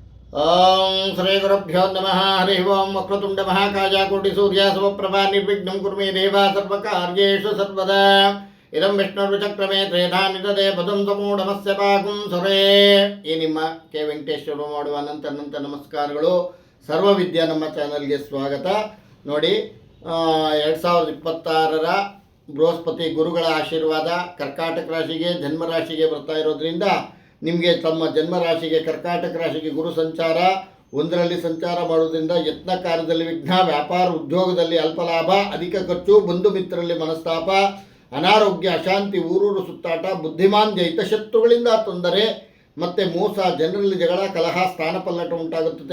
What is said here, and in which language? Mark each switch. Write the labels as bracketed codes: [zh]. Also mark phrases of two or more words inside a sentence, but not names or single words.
[sa] ಓಂ ಶ್ರೀ ಗುರುಭ್ಯೋ ನಮಃ. ಹರಿ ಓಂ. ವಕ್ರತುಂಡ ಮಹಾಕಾಯ ಕೋಟಿ ಸೂರ್ಯ ಸಮಪ್ರಭಾ ನಿರ್ವಿಘ್ನಂ ಕುರ್ಮೇ ದೇವ ಸರ್ವಕಾರ್ಯೇಷು ಸರ್ವದಾ. ಇದಂ ವಿಷ್ಣುರ್ವಿಚಕ್ರಮೇ ತ್ರೇಧಾ ನಿಧದೆ ಪದಂ ಸಮೂಢಮಸ್ಯ ಪಾಕುಂ ಸುರೇ. [kn] ಈ ನಿಮ್ಮ ಕೆ ವೆಂಕಟೇಶ್ವರು ಮಾಡುವ ಅನಂತ ನಮಸ್ಕಾರಗಳು. ಸರ್ವವಿದ್ಯಾ ನಮ್ಮ ಚಾನಲ್ಗೆ ಸ್ವಾಗತ. ನೋಡಿ, 2026 ಬೃಹಸ್ಪತಿ ಗುರುಗಳ ಆಶೀರ್ವಾದ ಕರ್ಕಾಟಕ ರಾಶಿಗೆ, ಜನ್ಮರಾಶಿಗೆ ಬರ್ತಾ ಇರೋದ್ರಿಂದ ನಿಮಗೆ ತಮ್ಮ ಜನ್ಮರಾಶಿಗೆ ಕರ್ಕಾಟಕ ರಾಶಿಗೆ ಗುರು ಸಂಚಾರ 1ರಲ್ಲಿ ಸಂಚಾರ ಮಾಡೋದ್ರಿಂದ ಯತ್ನ ಕಾರ್ಯದಲ್ಲಿ ವಿಘ್ನ, ವ್ಯಾಪಾರ ಉದ್ಯೋಗದಲ್ಲಿ ಅಲ್ಪ ಲಾಭ, ಅಧಿಕ ಖರ್ಚು, ಬಂಧು ಮಿತ್ರರಲ್ಲಿ ಮನಸ್ತಾಪ, ಅನಾರೋಗ್ಯ, ಅಶಾಂತಿ, ಊರೂರು ಸುತ್ತಾಟ, ಬುದ್ಧಿಮಾಂದ್ಯ, ಹಿತಶತ್ರುಗಳಿಂದ ತೊಂದರೆ ಮತ್ತು ಮೋಸ, ಜನರಲ್ಲಿ ಜಗಳ, ಕಲಹ, ಸ್ಥಾನಪಲ್ಲಟ ಉಂಟಾಗುತ್ತದೆ.